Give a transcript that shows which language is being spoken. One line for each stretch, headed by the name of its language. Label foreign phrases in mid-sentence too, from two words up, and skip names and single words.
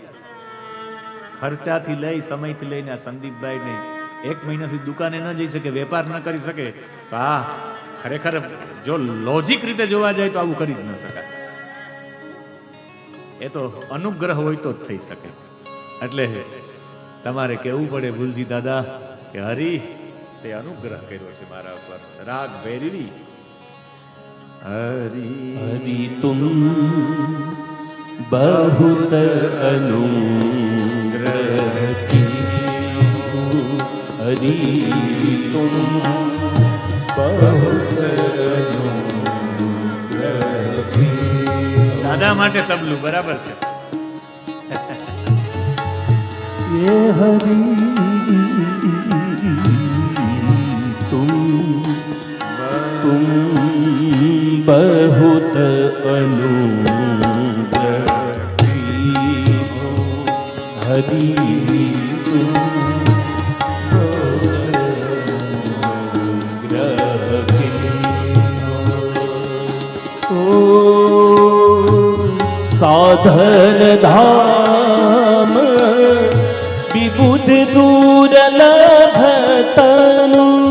Gujarati: ખર્ચાથી લઈ સમયથી લઈને આ સંદીપભાઈને 1 મહિના સુધી દુકાને ન જઈ શકે, વેપાર ન કરી શકે, તો આ ખરેખર જો લોજિક રીતે જોવા જાય તો આવું કરી જ ન શકાય. એ તો અનુગ્રહ હોય તો જ થઈ શકે. એટલે તમારે કહેવું પડે ભૂલજી દાદા કે હરી તે અનુગ્રહ કર્યો છે મારા ઉપર. રાગ ભૈરવી હરી
Hindi: हरि तुम बहुत अनुग्रह की हरि तुम बहुत अनुग्रह की।
Gujarati: દાદા માટે તબલું બરાબર છે.
Hindi: ये हरि तुम बहुत अनुग्रही हो हरि तुम ओ साधन धाम विबुध दुर्लभ तनु